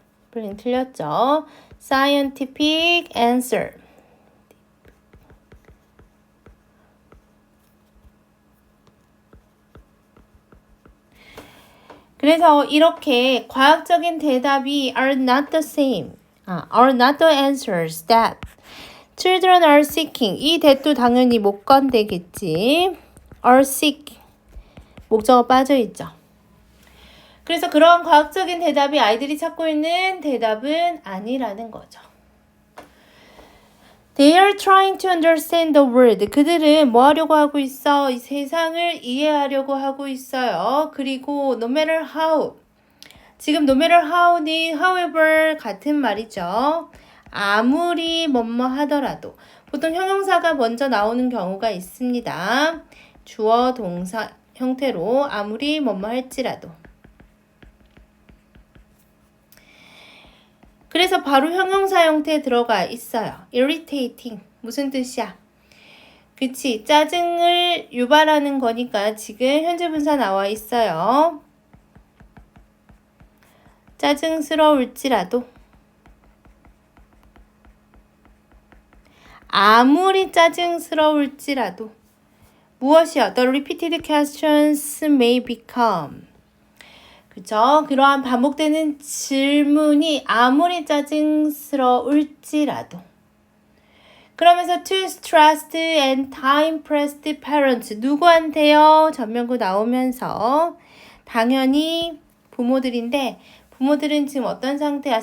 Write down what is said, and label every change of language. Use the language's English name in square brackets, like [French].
[Korean] 플린 틀렸죠? [English] scientific answer. [Korean] 그래서 이렇게 과학적인 대답이 [English] are not the same. are not the answers that children are seeking. [Korean] 이 that도 당연히 못 건대겠지. [English] are seek. [Korean] 목적어 빠져있죠. 그래서 그런 과학적인 대답이 아이들이 찾고 있는 대답은 아니라는 거죠. [English] They are trying to understand the world. [Korean] 그들은 뭐 하려고 하고 있어? 이 세상을 이해하려고 하고 있어요. 그리고 [English] no matter how. [Korean] 지금 [English] no matter how [Korean] 는 however 같은 말이죠. 아무리 뭐뭐 하더라도. 보통 형용사가 먼저 나오는 경우가 있습니다. 주어 동사 형태로 아무리 뭐뭐 할지라도. 그래서 바로 형용사 형태에 들어가 있어요. irritating. 무슨 뜻이야? 그치. 짜증을 유발하는 거니까 지금 현재 분사 나와 있어요. 짜증스러울지라도. 아무리 짜증스러울지라도. 무엇이요? [English] The repeated questions may become. [Korean] 그쵸? 그러한 반복되는 질문이 아무리 짜증스러울지라도 그러면서 [English] to stressed and time-pressed parents [Korean] 누구한테요? 전면구 나오면서 당연히 부모들인데 부모들은 지금 어떤 상태야?